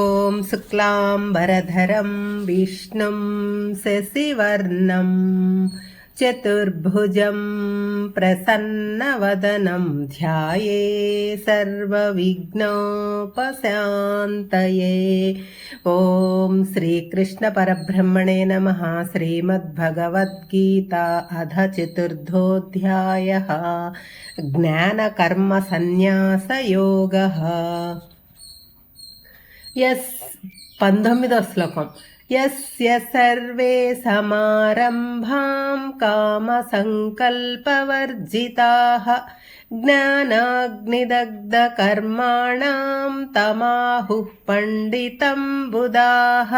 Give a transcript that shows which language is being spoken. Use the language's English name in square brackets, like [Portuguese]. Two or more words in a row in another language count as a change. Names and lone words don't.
[Sanskrit] ॐ शुक्लाम्बरधरं विष्णुं शशिवर्णं चतुर्भुजं प्रसन्नवदनं ध्याये सर्वविघ्नोपशान्तये। ॐ श्रीकृष्णपरब्रह्मणे नमः। श्रीमद्भगवद्गीता अध चतुर्थोऽध्यायः ज्ञानकर्मसन्न्यासयोगः। [Telugu] 19వ శ్లోకం। [Sanskrit] యస్య సర్వే సమారంభాం కామసంకల్పవర్జితాః జ్ఞానాగ్నిదగ్ధకర్మాణాం తమాహుః పండితం బుధాః।